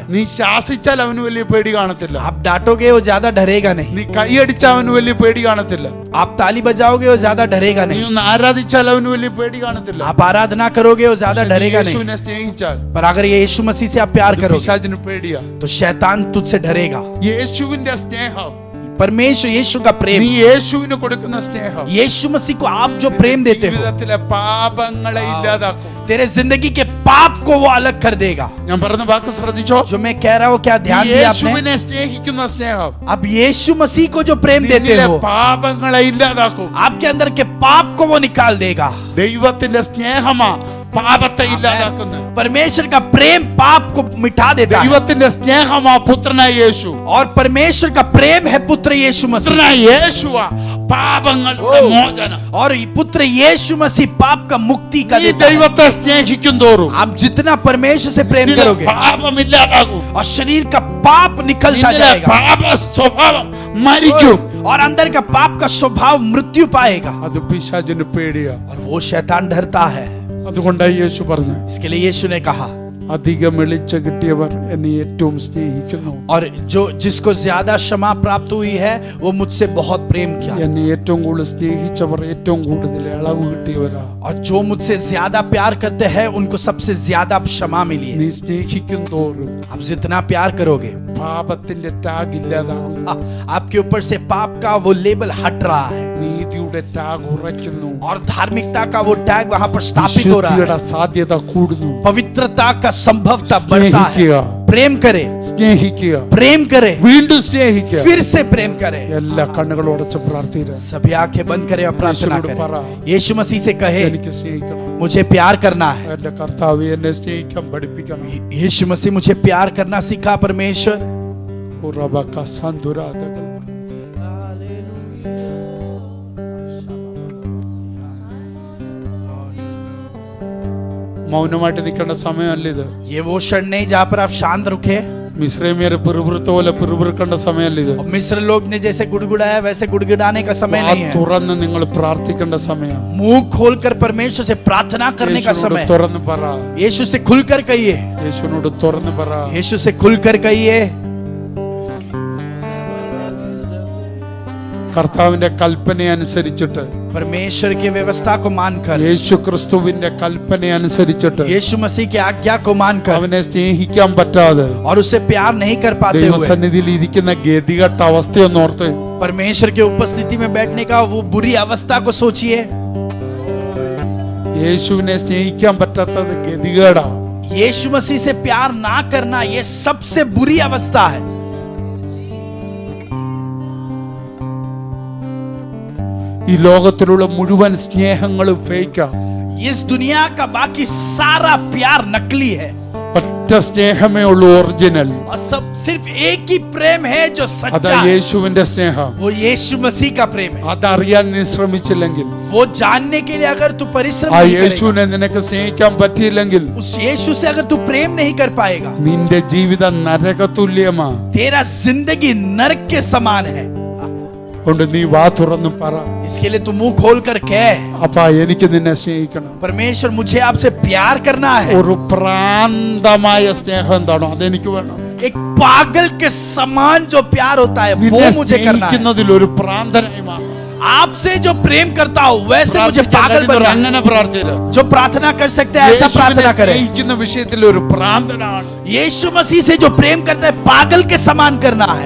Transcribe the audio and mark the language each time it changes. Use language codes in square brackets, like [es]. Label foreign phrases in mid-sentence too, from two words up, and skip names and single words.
[ml] നീ ശാസിച്ചാൽ അവന് വലിയ പേടി കാണത്തില്ല. [hi] आप डांटोगे वो ज्यादा डरेगा नहीं, [ml] നീ കൈയടിച്ചാൽ അവന് വലിയ പേടി കാണത്തില്ല. [hi] आप ताली बजाओगे वो ज्यादा डरेगा [ml] നീ [hi] नहीं, [ml] ഒന്ന് ആരാധിച്ചാൽ അവന് വലിയ പേടി കാണത്തില്ല. [hi] आप आराधना करोगे वो ज्यादा डरेगा नहीं। [ml] യേശുവിനെ സ്നേഹിച്ചാൽ [hi] पर अगर ये यीशु मसीह से आप प्यार करोगे [ml] പിശാചിന് പേടിയാ. [hi] तो शैतान तुझसे डरेगा। [ml] യേശുവിന്റെ സ്നേഹം, [hi] परमेश्वर यीशु का [ml] നീ [hi] प्रेम, [ml] യേശുവിന് കൊടുക്കുന്ന സ്നേഹം [hi] यीशु मसीह को आप जो प्रेम देते हो [ml] ജീവിതത്തിലെ പാപങ്ങളെ ഇല്ലാതാക്കും. [hi] तेरे जिंदगी के पाप को वो अलग कर देगा। [ml] ഞാൻ പറഞ്ഞ വാക്ക് ശ്രദ്ധിച്ചോ? [hi] जो मैं कह रहा हूँ क्या ध्यान दिया आपने? [ml] യേശുവിനെ സ്നേഹിക്കുന്ന സ്നേഹം [hi] अब यीशु मसीह को जो प्रेम देते [ml] നിന്നിലെ [hi] हो [ml] പാപങ്ങളെ ഇല്ലാതാക്കും. [hi] आपके अंदर के पाप को वो निकाल देगा। [ml] ദൈവത്തിന്റെ സ്നേഹമാ പാപത്തെ ഇല്ലാതാക്കുന്നത്. [hi] परमेश्वर का प्रेम पाप को मिटा देता है [ml] ദൈവത്തിന്റെ സ്നേഹമാ പുത്രനായ യേശു. [hi] और परमेश्वर का प्रेम है पुत्र यीशु मसीह। [ml] പുത്രനായ യേശുവാ പാപങ്ങളുടെ മോചനം. [hi] और पुत्र यीशु मसीह पाप का मुक्ति का [ml] ഈ [hi] देता है। [ml] ദൈവത്തെ സ്നേഹിക്കും തോറും [hi] आप जितना परमेश्वर से प्रेम [ml] നിന്നിലെ [hi] करोगे [ml] പാപം ഇല്ലാതാകും. [hi] और शरीर का पाप निकलता [ml] നിന്നിലെ [hi] जाएगा [ml] പാപ സ്വഭാവം മരിക്കും. [hi] और अंदर का पाप का स्वभाव मृत्यु पाएगा [ml] അത് പിശാചിന് പേടിയാ. [hi] और वो शैतान डरता है। [ml] അതുകൊണ്ടാണ് യേശു പറഞ്ഞു, [hi] इसके लिए यीशु ने कहा, [ml] അധികം വെളിച്ച കിട്ടിയവർ എന്നെ ഏറ്റവും സ്നേഹിക്കുന്നു. [hi] और जो जिसको ज्यादा क्षमा प्राप्त हुई है वो मुझसे बहुत प्रेम किया, [ml] എന്നെ ഏറ്റവും കൂടുതൽ സ്നേഹിച്ചവർ ഏറ്റവും കൂടുതൽ ഇളവ് കിട്ടിയവരാ. [hi] और जो मुझसे ज्यादा प्यार करते हैं उनको सबसे ज्यादा क्षमा मिली है। [ml] നീ സ്നേഹിക്കും തോറും [hi] आप जितना प्यार करोगे [ml] പാപത്തിന്റെ ടാഗ് ഇല്ലാതാകും. [hi] आपके ऊपर से पाप का वो लेबल हट रहा है [ml] നീതിയുടെ ടാഗ് ഉറയ്ക്കുന്നു. [hi] और धार्मिकता का वो टैग वहां पर स्थापित हो रहा [ml] വിശുദ്ധിയുടെ [hi] है। [ml] സാധ്യത കൂടുന്നു. [hi] पवित्रता का संभवता बढ़ता है। [ml] സ്നേഹിക്കുക, [hi] प्रेम करे, [ml] സ്നേഹിക്കുക, [hi] प्रेम करे, [ml] വീണ്ടും സ്നേഹിക്കുക. [hi] फिर से प्रेम करे। [ml] എല്ലാ കണ്ണുകളും അടച്ച് പ്രാർത്ഥിക്കുക. [hi] सभी आंखें बंद करें और प्रार्थना यीशु करें। परा। यीशु मसीह से कहे, [ml] എനിക്ക് സ്നേഹിക്കണം. [hi] मुझे प्यार करना है। [ml] എന്റെ കർത്താവ് എന്നെ സ്നേഹിക്കാൻ പഠിപ്പിക്കണം. [hi] यीशु मसीह मुझे प्यार करना सिखा परमेश्वर। ഉറവക സന്തുരാതകൾ. [ml] മൗനമായിട്ട് നിൽക്കേണ്ട സമയമല്ല ഇത്. [hi] ये वो क्षण नहीं जहां पर आप शांत रुके। [ml] മിസ്രൈമ്യരെ പിറുപിറുത്ത പോലെ പിറുപിറുക്കേണ്ട സമയമല്ല ഇത്. [hi] और मिस्र लोग ने जैसे गुड़गुड़ाया वैसे गुड़गुड़ाने का समय नहीं है। [ml] തുറന്ന് നിങ്ങൾ പ്രാർത്ഥിക്കേണ്ട സമയം. [hi] मुंह खोलकर परमेश्वर से प्रार्थना करने का समय। [ml] യേശുവിനോട് തുറന്ന് പറ. [hi] यीशु से खुलकर कहिए, [ml] യേശുവിനോട് തുറന്ന് പറ. [hi] यीशु से खुलकर कहिए। [ml] കർത്താവിന്റെ കൽപ്പന അനുസരിച്ചിട്ട്, [hi] परमेश्वर की व्यवस्था को मानकर, [ml] യേശു ക്രിസ്തുവിന്റെ കൽപ്പന അനുസരിച്ചിട്ട് [hi] यीशु मसीह की आज्ञा को मानकर [ml] അവനെ സ്നേഹിക്കാൻ പറ്റാതെ [hi] और उससे प्यार नहीं कर पाते हुए [ml] ദൈവസന്നിധിയിൽ ഇരിക്കുന്ന ഗതികെട്ട അവസ്ഥയൊന്നോർത്ത് [hi] परमेश्वर के उपस्थिति में बैठने का वो बुरी अवस्था को सोचिए। [ml] യേശുവിനെ സ്നേഹിക്കാൻ പറ്റാത്തത് ഗതികേടാ. [hi] यीशु मसीह से प्यार ना करना ये सबसे बुरी अवस्था है। [ml] ഈ ലോകത്തിലുള്ള മുഴുവൻ സ്നേഹങ്ങളും ഫേക്കാ. [hi] इस दुनिया का बाकी सारा प्यार नकली है [ml] ഒറ്റ സ്നേഹമേ ഉള്ളൂ ഒറിജിനൽ. [hi] और सब सिर्फ एक ही प्रेम है जो [ml] അതാ [hi] सच्चा है, [ml] യേശുവിന്റെ സ്നേഹം. [hi] वो यीशु मसीह का प्रेम है. [ml] അതറിയാൻ നീ ശ്രമിച്ചില്ലെങ്കിൽ, [hi] वो जानने के लिए अगर तू परिश्रम [ml] ആ [hi] नहीं करेगा, [ml] യേശുവിനെ നിനക്ക് സ്നേഹിക്കാൻ പറ്റിയില്ലെങ്കിൽ, [hi] उस यीशु से अगर तू प्रेम नहीं कर पाएगा, [ml] നിന്റെ ജീവിതം നരകതുല്യമാ. [hi] तेरा जिंदगी नरक के समान है. [ml] കൊണ്ട് നീ വാ തുറന്ന് പറ, [hi] इसके लिए तू मुंह खोल कर कह, [ml] അപ്പാ എനിക്ക് നിന്നെ സ്നേഹിക്കണം. [hi] परमेश्वर मुझे आपसे प्यार करना है. [ml] ഒരു പ്രാന്തമായ സ്നേഹം എന്താണോ അതെനിക്ക് വേണം. [hi] एक पागल के समान जो प्यार होता है वो [ml] നിന്നെ [hi] मुझे करना है. [ml] സ്നേഹിക്കുന്നതിൽ ഒരു പ്രാന്തനായി മാറും. [hi] आपसे जो प्रेम करता हो वैसे मुझे पागल बनना है. [ml] അങ്ങനെ പ്രാർത്ഥില്ല. [hi] जो प्रार्थना कर सकते हैं ऐसा प्रार्थना करें. [ml] സ്നേഹിക്കുന്ന വിഷയത്തിൽ ഒരു പ്രാന്തനാണ്. [hi] यीशु मसीह से जो प्रेम करता है पागल के समान करना है.